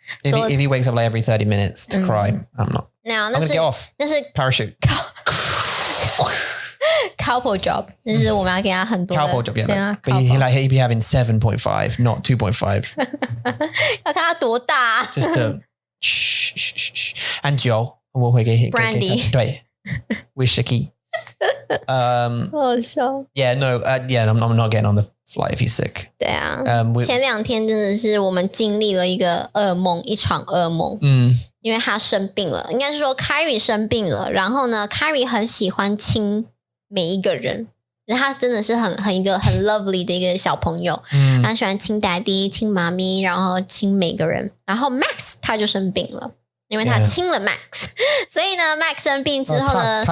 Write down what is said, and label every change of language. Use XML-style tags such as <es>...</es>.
<en>If he wakes up like every 30 minutes to cry, I'm not. I'm gonna get off.</en> <zh>那是</zh> <en>parachute. couple job，</en> <zh>那是我们要给他很多的</zh> <en>couple job, yeah. But he'd be having 7.5, not 2.5.</en> <zh>要看他多大。</zh> <en>Just to shh. And</en> <zh>酒我会给</zh> <en>Brandy</en> <zh>对 whisky 好笑</zh> <en>yeah no yeah I'm not getting on the flight if he's sick</en> <zh>对啊前2天真的是我们经历了一个噩梦一场噩梦因为他生病了应该是说 Kyrie 生病了然后呢 Kyrie 很喜欢亲每一个人他真的是一个很 lovely 的一个小朋友他喜欢亲 daddy 亲妈咪然后亲每个人然后 Max 他就生病了因为他亲了 Max 所以呢 Max 生病之后呢</zh>